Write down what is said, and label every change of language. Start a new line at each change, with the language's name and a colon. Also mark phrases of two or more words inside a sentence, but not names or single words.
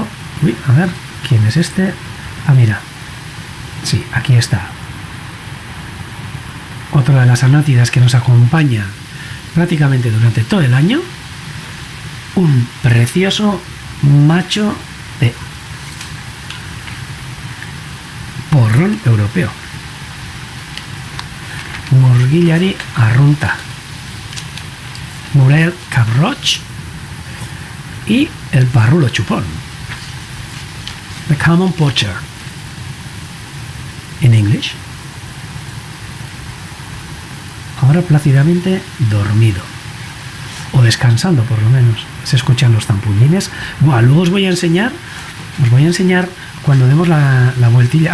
Spanish: Uy, a ver, ¿quién es este? Ah, mira. Sí, aquí está. Otra de las anátidas que nos acompaña prácticamente durante todo el año. Un precioso macho de porrón europeo.
Basque: Murguillari arrunta. Murel cabroch.
Galician: Y el parrulo chupón.
English: The common poacher.
Spanish: En English. Ahora plácidamente dormido. O descansando, por lo menos. Se escuchan los zampullines. Buah, luego os voy a enseñar cuando demos la vueltilla.